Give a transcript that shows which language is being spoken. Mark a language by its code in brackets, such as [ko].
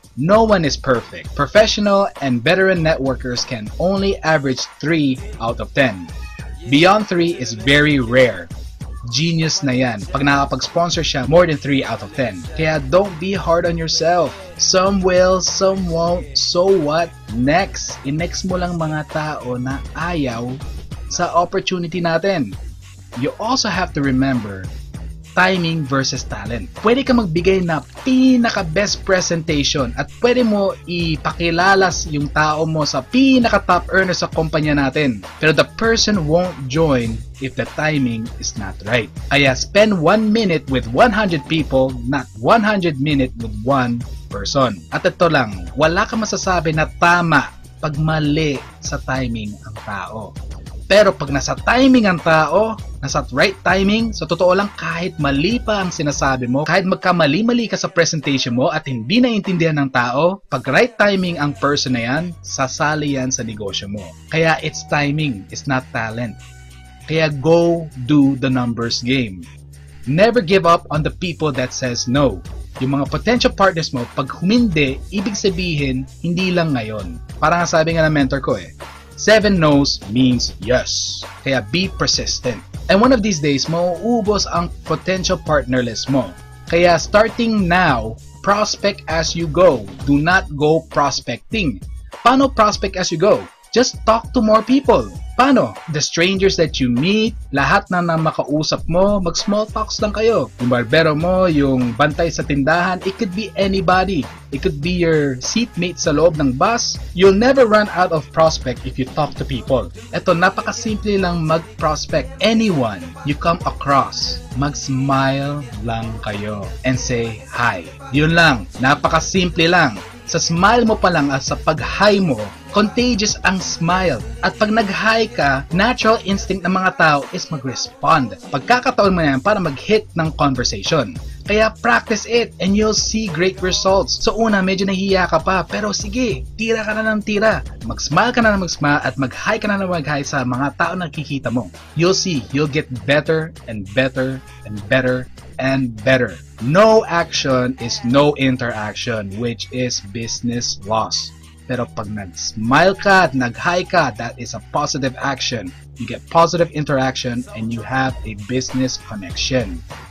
[en] No one is perfect. Professional and veteran networkers can only average 3 out of 10. Beyond 3 is very rare. Genius [tl] na yan pag nakapag-sponsor siya [en] more than 3 out of 10. Kaya don't be hard on yourself. Some will, some won't. So what? Next. [tl] I-next mo lang mga tao na ayaw sa opportunity natin. [en] You also have to remember timing versus talent. [tl] Pwede ka magbigay na pinaka-best presentation at pwede mo ipakilala yung tao mo sa pinaka-top earner sa kumpanya natin. [en] Pero the person won't join if the timing is not right. Kaya spend 1 minute with 100 people, not 100 minutes with 1 person. [tl] At ito lang, wala ka masasabi na tama pag mali sa timing ang tao. Pero pag nasa timing ang tao, nasa right timing, sa totoo lang kahit mali pa ang sinasabi mo, kahit magkamali-mali ka sa presentation mo at hindi naiintindihan ng tao, pag right timing ang person na yan, sasali yan sa negosyo mo. [en] Kaya it's timing, it's not talent. Kaya go do the numbers game. Never give up on the people that says no. [tl] Yung mga potential partners mo, pag humindi, ibig sabihin, hindi lang ngayon. Parang sabi nga ng mentor ko [en] 7 no's means yes. Kaya be persistent. And one of these days, [tl] mauubos ang potential partner list mo. [en] Kaya starting now, prospect as you go. Do not go prospecting. Paano prospect as you go? Just talk to more people. [tl] Paano? [en] The strangers that you meet, [tl] lahat na makausap mo, mag-small talks lang kayo. Yung barbero mo, yung bantay sa tindahan, [en] it could be anybody. It could be your seatmate [tl] sa loob ng bus. [en] You'll never run out of prospect if you talk to people. [tl] Ito, napakasimple lang mag-prospect. [en] Anyone you come across, [tl] mag-smile lang kayo [en] and say hi. [tl] Yun lang, napakasimple lang. Sa smile mo pa lang at sa pag-hi mo, contagious ang smile. At pag nag-hi ka, natural instinct ng mga tao is mag-respond. Pagkakataon mo yan para mag-hit ng conversation. [en] Kaya practice it and you'll see great results. [tl] So una, medyo nahihiya ka pa, pero sige, tira ka na ng tira. Mag-smile ka na ng mag-smile at mag-hi ka na ng mag-hi sa mga tao na nakikita mo. [en] You'll see, you'll get better and better and better and better. No action is no interaction, which is business loss. [tl] Pero pag nag-smile ka at nag-hi ka, [en] that is a positive action. You get positive interaction and you have a business connection.